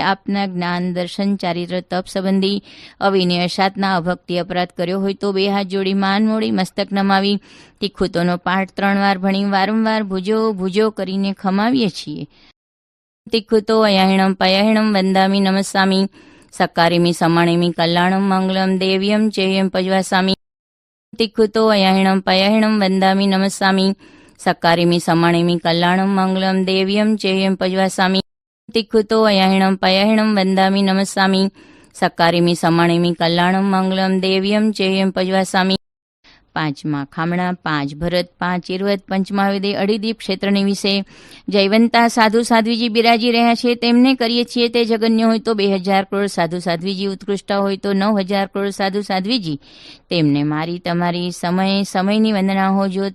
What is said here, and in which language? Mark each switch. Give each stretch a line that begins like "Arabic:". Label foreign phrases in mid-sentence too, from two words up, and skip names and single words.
Gujarati: આપના જ્ઞાન દર્શન ચારિત્ર તપ સંબંધી અવિનય સાતના અભક્તિ અપરાધ કર્યો હોય તો 2 હાથ જોડી માન મોડી મસ્તક નમાવી તિખુતોનો પાઠ 3 વાર ભણી વારંવાર ભુજો ભુજો કરીને ખમાવીએ છીએ.
Prakrit languages: તિખુતો અયહિણમ પયહિણમ વંદામિ નમસ્સામિ सक्कारिमि समाणिमि कल्याणं मङ्गलं देव्यं चेयं पज्वासामि तिक्खुतो अयहिणं पयहिणं वन्दामि नमस्सामि सक्कारिमि समाणिमि कल्याणं मङ्गलं देव्यं चेयं पज्वासामि तिक्खुतो अयहिणं पयहिणं वन्दामि नमस्सामि सक्कारिमि समाणिमि कल्याणं मङ्गलं देव्यं चेयं पज्वासामि.
Gujarati: 5 ખામણા 5 ભરત 5 ઇરવત પંચમહાવિદે અઢીદીપ ક્ષેત્રની વિશે જયવંતા સાધુ સાધ્વીજી બિરાજી રહ્યા છે. તેમને કરીએ છીએ તે જગન્ય હોય તો 2000 કરોડ સાધુ સાધ્વીજી, ઉત્કૃષ્ટ હોય તો 9000 કરોડ સાધુ સાધ્વીજી. તેમને મારી તમારી સમયની વંદના હોજો.